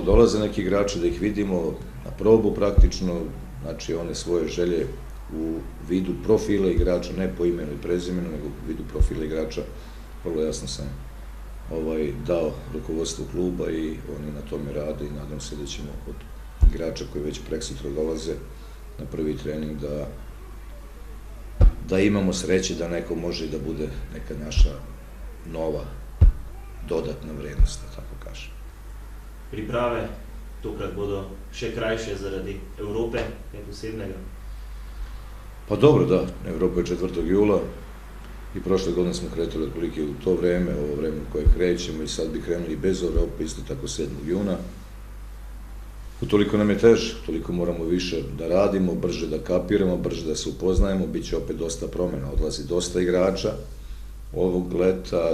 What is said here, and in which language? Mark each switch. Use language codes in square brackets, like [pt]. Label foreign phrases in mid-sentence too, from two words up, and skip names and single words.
[sr] Dolaze neki igrači da ih vidimo na probu praktično, znači one svoje želje u vidu profila igrača, ne po imenu i prezimenu, nego u vidu profila igrača, vrlo jasno sam dao rukovodstvu kluba i oni na tome rade i nadam se da ćemo od igrača koji već preksutra dolaze na prvi trening da imamo sreće da neko može i da bude neka naša nova dodatna vrednost, da tako kažem. [sl] Priprave tokrat bodo še krajše zaradi Evrope, kaj posebnega? [sr] Pa dobro, da, Evropa je 4. jula i prošle godine smo kretali otprilike u to vreme, ovo vreme u koje krećemo, i sad bi krenuli bez Evrope, isto tako 7. juna. Utoliko nam je teže, toliko moramo više da radimo, brže da kapiramo, brže da se upoznajemo, bit će opet dosta promjena, odlazi dosta igrača ovog leta,